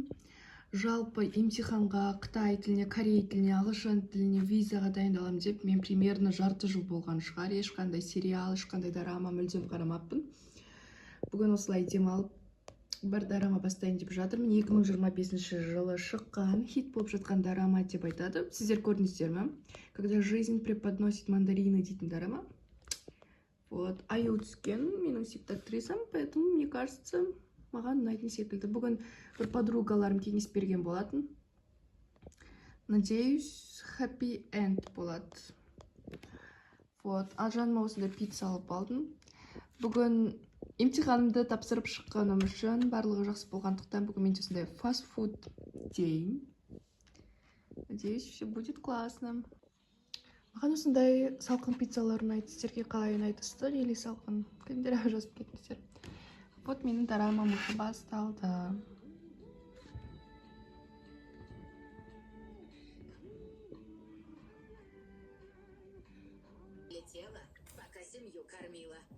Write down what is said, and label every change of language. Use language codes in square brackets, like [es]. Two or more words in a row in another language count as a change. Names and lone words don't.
[kk] Жалпы емтиханға Қытай тіліне, Корей тіліне, ағылшын тіліне визаға дайындалам деп мен примерно жарты жыл болған шығар. Ешқандай сериал, ешқандай дорама мүлдем қарамаппын. Бүгін осылай демалып бір дорама бастайын деп жатырмын. 2025 жылы шыққан, хит болып жатқан дорама деп айтады. Сіздер көрдіңіздер ме? [ru] Когда жизнь преподносит мандарины [kk] дейтін дорама. Аю түскен менің сүйікті актрисам, [ru] поэтому мне кажется, [kk] маған ұнайтын секілді. Бүгін бір подругаларым кеңес берген болатын. [ru] Надеюсь, [en] happy end болады. [kk] Ал жаныма осындай пицца алып алдым. Бүгін емтиханымды тапсырып шыққаным үшін барлығы жақсы болғандықтан бүгін мен осындай фастфуд дейін. [ru] Надеюсь, все будет классно. [kk] Маған осындай салқын пиццалар ұнайды. Сіздерге қалай ұнайды, ыстық или салқын? Комментарийға жазып кетіңіздер. Менің дорамам басталды. [ru] Летела, пока семью кормила.